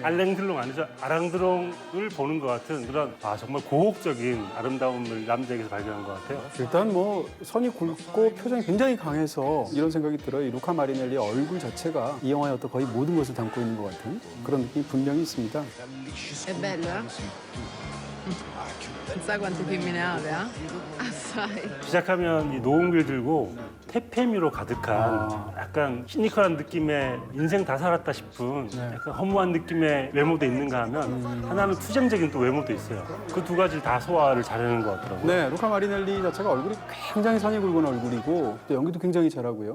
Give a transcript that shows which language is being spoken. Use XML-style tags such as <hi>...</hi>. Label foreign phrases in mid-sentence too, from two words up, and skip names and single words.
<ko>알랭드롱 아니죠. 아랑드롱을 보는 것 같은 그런 정말 고혹적인 아름다움을 남자에게서 발견한 것 같아요. 일단 뭐 선이 굵고 표정이 굉장히 강해서 이런 생각이 들어요. 이 루카 마리넬리의 얼굴 자체가 이 영화의 어떤 거의 모든 것을 담고 있는 것 같은 그런 느낌이 분명히 있습니다.</ko> <it>È bello, eh? Non sai quante femmine ave, eh? Assai.</it> <ko>시작하면 이 노은길 들고 태페미로 가득한 약간 시니컬한 느낌의 인생 다 살았다 싶은 약간 허무한 느낌의 외모도 있는가 하면 하나는 투쟁적인 또 외모도 있어요. 그 두 가지를 다 소화를 잘하는 것 같더라고요. 네, 루카 마리넬리 자체가 얼굴이 굉장히 선이 굵은 얼굴이고 또 연기도 굉장히 잘하고요.</ko>